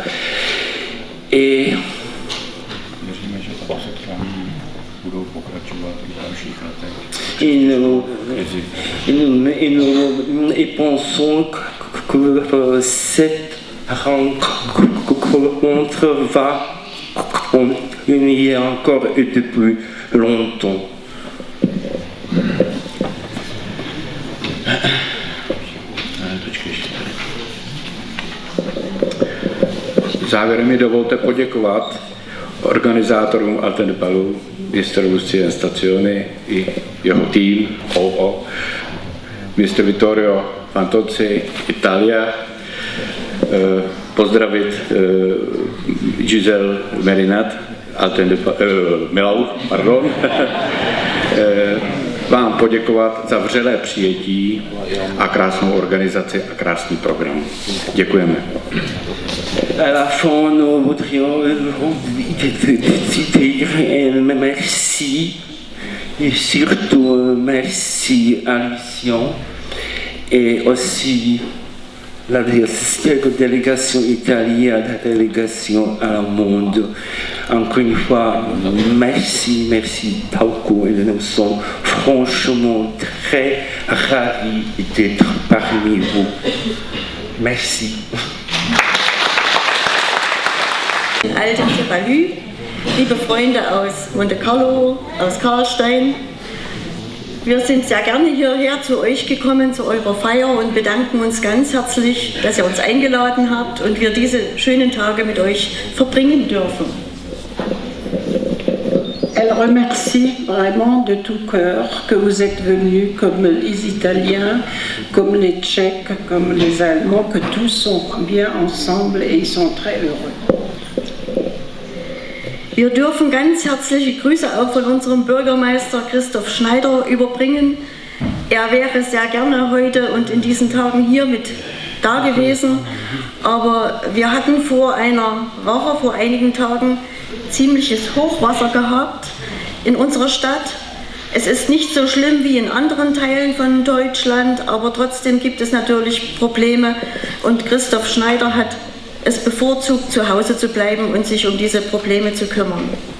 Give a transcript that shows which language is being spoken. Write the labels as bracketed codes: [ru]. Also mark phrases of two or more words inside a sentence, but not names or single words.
[fr] Et nous pensons que cette rencontre va continuer encore et depuis longtemps. [cs] Závěrem mi dovolte poděkovat organizátorům Alten de Palis, Mr. Lucien Stazioni i jeho tým OO, Mr. Vittorio Fantozzi, Italia, pozdravit Giselle Merinat, Milau, pardon, vám poděkovat za vřelé přijetí a krásnou organizaci a krásný program. Děkujeme. [fr] À la fin, nous voudrions dire merci et surtout merci à Lucien et aussi la délégation italienne, la délégation allemande. Encore une fois, merci beaucoup et nous sommes franchement très ravis d'être parmi vous. Merci. [de] Alten de Palis, liebe Freunde aus Monte Carlo, aus Karlstein. Wir sind sehr gerne hierher zu euch gekommen, zu eurer Feier und bedanken uns ganz herzlich, dass ihr uns eingeladen habt und wir diese schönen Tage mit euch verbringen dürfen. [fr] Elle remercie vraiment de tout cœur que vous êtes venus, comme les Italiens, comme les Tchèques, comme les Allemands, que tous sont bien ensemble et ils sont très heureux. [de] Wir dürfen ganz herzliche Grüße auch von unserem Bürgermeister Christoph Schneider überbringen. Er wäre sehr gerne heute und in diesen Tagen hier mit da gewesen, aber wir hatten vor einigen Tagen ziemliches Hochwasser gehabt in unserer Stadt Es ist nicht so schlimm wie in anderen Teilen von Deutschland, aber trotzdem gibt es natürlich Probleme und Christoph Schneider hat es bevorzugt, zu Hause zu bleiben und sich um diese Probleme zu kümmern.